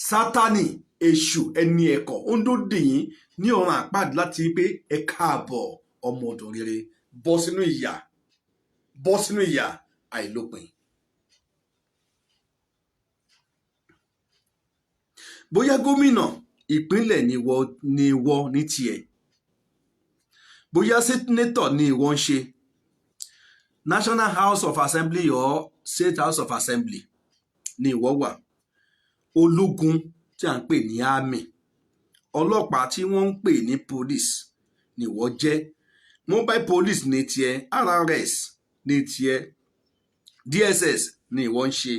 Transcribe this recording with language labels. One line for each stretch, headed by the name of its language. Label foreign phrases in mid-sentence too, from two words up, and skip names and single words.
Yoruba: Sátánì èṣù ẹni ẹ̀kọ́ ó ń dòde yín ní ọ̀run àpáàdé láti pé ẹ káàbọ̀ ọmọ ọ̀dọ̀ rere bọ́ sínú ìyà àìlópin. Bóyá gómìnà ìpínlẹ̀ ni ìwọ ní tiẹ̀, bóyá sẹ́nétọ̀ ni ìwọ ń ṣe, National House of Assembly or State House of Assembly ni ìwọ wà, ológun tí à ń pè ní army, ọlọ́pàá tí wọ́n ń pè ní police ni ìwọ jẹ́,
English: mobile police
Yoruba: ní tiẹ̀, RRS ní tiẹ̀, DSS ni ìwọ ń ṣe.